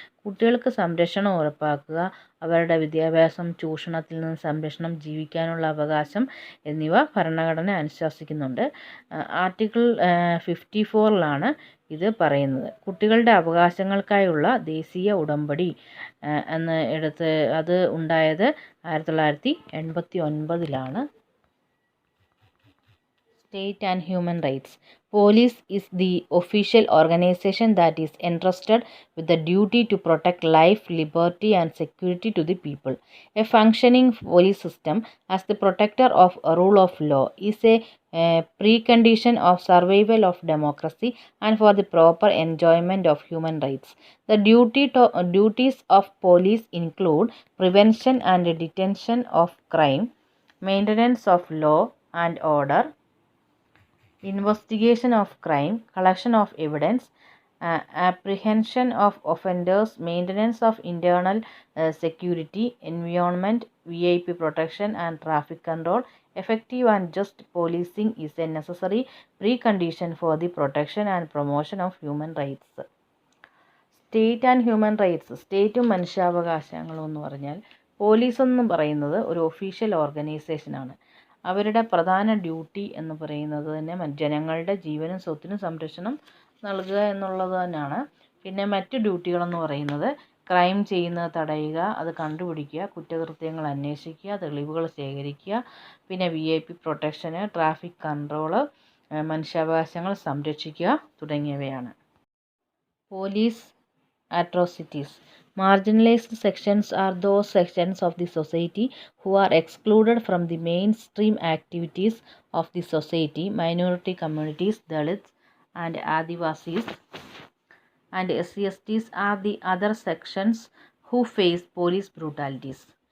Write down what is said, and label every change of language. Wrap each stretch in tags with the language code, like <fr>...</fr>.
<ml>കുട്ടികൾക്ക് സംരക്ഷണം ഉറപ്പാക്കുക, അവരുടെ വിദ്യാഭ്യാസം, ചൂഷണത്തിൽ നിന്ന് സംരക്ഷണം, ജീവിക്കാനുള്ള അവകാശം എന്നിവ ഭരണഘടന അനുശാസിക്കുന്നുണ്ട്. ആർട്ടിക്കിൾ 54 ഇത് പറയുന്നത്. കുട്ടികളുടെ അവകാശങ്ങൾക്കായുള്ള ദേശീയ ഉടമ്പടി എന്ന് അത് ഉണ്ടായത് 1989.</ml> <en>State and human rights. Police is the official organization that is entrusted with the duty to protect life, liberty, and security to the people. A functioning police system, as the protector of a rule of law, is a precondition of survival of democracy and for the proper enjoyment of human rights. The duties of police include prevention and detention of crime, maintenance of law and order, investigation of crime, collection of evidence, apprehension of offenders, maintenance of internal security, environment, VIP protection, and traffic control. Effective and just policing is a necessary precondition for the protection and promotion of human rights. State and human rights.</en> <ml>സ്റ്റേറ്റും മനുഷ്യാവകാശങ്ങളും എന്ന് പറഞ്ഞാൽ, police എന്ന് പറയുന്നത് ഒരു official ഓർഗനൈസേഷനാണ്. അവരുടെ പ്രധാന duty എന്ന് പറയുന്നത് തന്നെ ജനങ്ങളുടെ ജീവനും സ്വത്തിനും സംരക്ഷണം നൽകുക എന്നുള്ളത് തന്നെയാണ്. പിന്നെ മറ്റ് ഡ്യൂട്ടികളെന്ന് പറയുന്നത് ക്രൈം ചെയ്യുന്നത് തടയുക, അത് കണ്ടുപിടിക്കുക, കുറ്റകൃത്യങ്ങൾ അന്വേഷിക്കുക, തെളിവുകൾ ശേഖരിക്കുക, പിന്നെ VIP പ്രൊട്ടക്ഷന്, ട്രാഫിക് കൺട്രോള്, മനുഷ്യാവകാശങ്ങൾ സംരക്ഷിക്കുക തുടങ്ങിയവയാണ്.</ml> <en>Police atrocities. Marginalized sections are those sections of the society who are excluded from the mainstream activities of the society. Minority communities, Dalits and Adivasis and SCSTs are the other sections who face police brutalities.</en>